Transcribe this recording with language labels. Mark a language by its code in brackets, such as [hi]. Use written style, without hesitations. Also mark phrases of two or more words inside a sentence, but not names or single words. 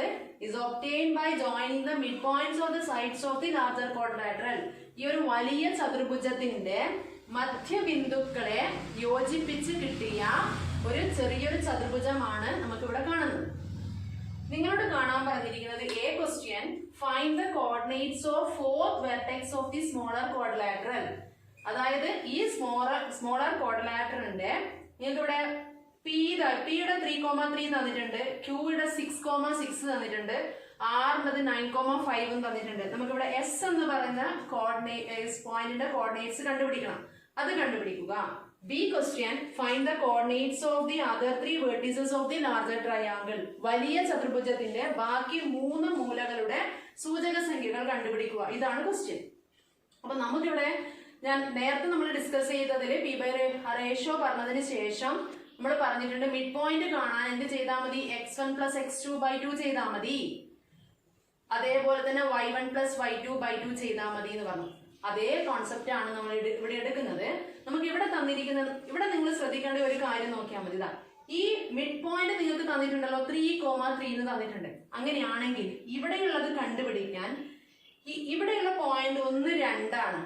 [en] is obtained by joining the midpoints of the sides of the larger quadrilateral. [ml] ഈ ഒരു വലിയ ചതുർഭുജത്തിന്റെ മധ്യബിന്ദുക്കളെ യോജിപ്പിച്ച് കിട്ടിയ ഒരു ചെറിയൊരു ചതുർഭുജമാണ് നമുക്കിവിടെ കാണുന്നത്. നിങ്ങളോട് കാണാൻ പറഞ്ഞിരിക്കുന്നത് [en] A question, find the coordinates of fourth vertex of the smaller quadrilateral. [ml] അതായത് ഈ [en] smaller quadrilateral [ml] നിങ്ങൾക്ക് ഇവിടെ പിയുടെ 3,3 തന്നിട്ടുണ്ട്, ക്യൂയുടെ 6,6 തന്നിട്ടുണ്ട്, ആറിന്റെ 9,5 തന്നിട്ടുണ്ട്. നമുക്കിവിടെ എസ് എന്ന് പറയുന്ന [en] point coordinates [ml] കണ്ടുപിടിക്കണം. അത് കണ്ടുപിടിക്കുക. [en] B question, find the coordinates of the other 3 vertices of the larger triangle. [ml] വലിയ ചതുർഭുജത്തിന്റെ ബാക്കി 3 മൂലകളുടെ സൂചക സംഖ്യകൾ കണ്ടുപിടിക്കുക. ഇതാണ് ക്വസ്റ്റ്യൻ. അപ്പൊ നമുക്കിവിടെ ഞാൻ നേരത്തെ നമ്മൾ ഡിസ്കസ് ചെയ്തതിൽ [en] P by ratio [ml] പറഞ്ഞതിന് ശേഷം നമ്മൾ പറഞ്ഞിട്ടുണ്ട് [en] mid point [ml] കാണാൻ എന്ത് ചെയ്താൽ മതി? [en] x1 plus x2/2 [ml] ചെയ്താൽ മതി. അതേപോലെ തന്നെ [en] y1 plus y2/2 [ml] ചെയ്താൽ മതി എന്ന് പറഞ്ഞു. അതേ കോൺസെപ്റ്റ് ആണ് നമ്മൾ ഇവിടെ എടുക്കുന്നത്. നമുക്ക് ഇവിടെ തന്നിരിക്കുന്ന, ഇവിടെ നിങ്ങൾ ശ്രദ്ധിക്കേണ്ട ഒരു കാര്യം നോക്കിയാൽ മതി. ഈ [en] mid point [ml] നിങ്ങൾക്ക് തന്നിട്ടുണ്ടല്ലോ, 3,3 എന്ന് തന്നിട്ടുണ്ട്. അങ്ങനെയാണെങ്കിൽ ഇവിടെയുള്ളത് കണ്ടുപിടിക്കാൻ ഇവിടെയുള്ള പോയിന്റ് 1, 2 ആണ്.